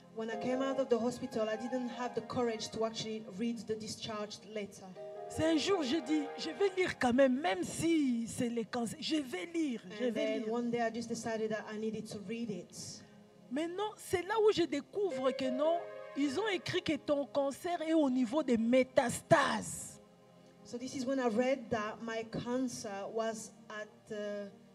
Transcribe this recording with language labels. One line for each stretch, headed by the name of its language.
English: When I came out of the hospital, I didn't have the courage to actually read the discharge letter.
French: C'est un jour, je dis, je vais lire quand même si c'est les cancers, je vais lire, je
English: And then
French: lire.
English: one day I just decided that I needed to read it.
French: Mais non, c'est là où je découvre que non, ils ont écrit que ton cancer est au niveau des métastases.
English: So this is when I read that my cancer was at